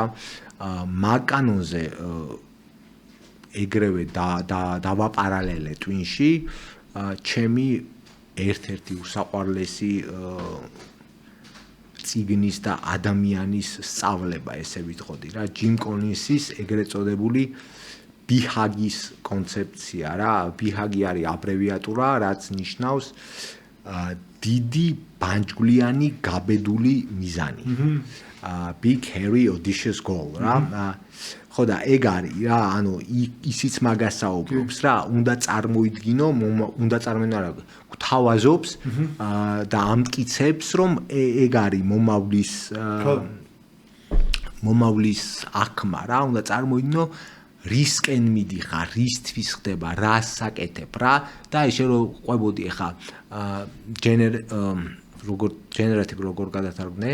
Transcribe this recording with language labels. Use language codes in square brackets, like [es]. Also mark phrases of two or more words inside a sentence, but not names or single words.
[ka] მაგ კანონზე ეგრევე დავაპარალელე ტვინში ჩემი ერთ-ერთი უსაყვარლესი ციგნის და ადამიანის სწავლება ესე ვიტყოდი რა ჯიმ კოლინსის ეგრეთ წოდებული ბიჰაგის კონცეფცია რა ბიჰაგი არის აბრევიატურა რაც ნიშნავს დიდი ბანჯგვლიანი გაბედული მიზანი [en] big hairy audacious goal [ka] რა ხო და ეგ არის რა ანუ ისიც მაგასაუბრობს რა უნდა წარმოიდგინო უნდა წარმოიდგინო რა გვთავაზობს და ამტკიცებს რომ ეგ არის მომავლის აქმა რა უნდა წარმოიდგინო რისკენ მიდიხარ რისთვის ხდება რას საკეთებ რა და ისე რომ ყვებოდი ახლა generative როგორ გადათარგმნე?